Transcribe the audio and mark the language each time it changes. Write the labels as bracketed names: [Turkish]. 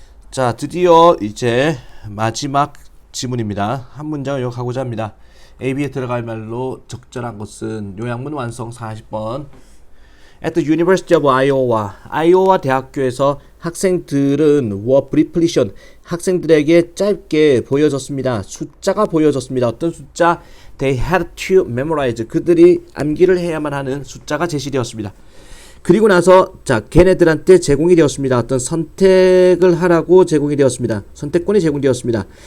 [Korean] 자, 드디어 이제 마지막 지문입니다. 한 문장을 요약하고자 합니다. AB에 들어갈 말로 적절한 것은 요약문 완성 40번. [English] At the University of Iowa [Korean] 대학교에서 학생들은 [English] were briefly shown. [Korean] 학생들에게 짧게 보여졌습니다. 숫자가 보여졌습니다. 어떤 숫자? [English] They had to memorize. [Korean] 그들이 암기를 해야만 하는 숫자가 제시되었습니다. 그리고 나서 자, 걔네들한테 제공이 되었습니다. 어떤 선택을 하라고 제공이 되었습니다. 선택권이 제공되었습니다.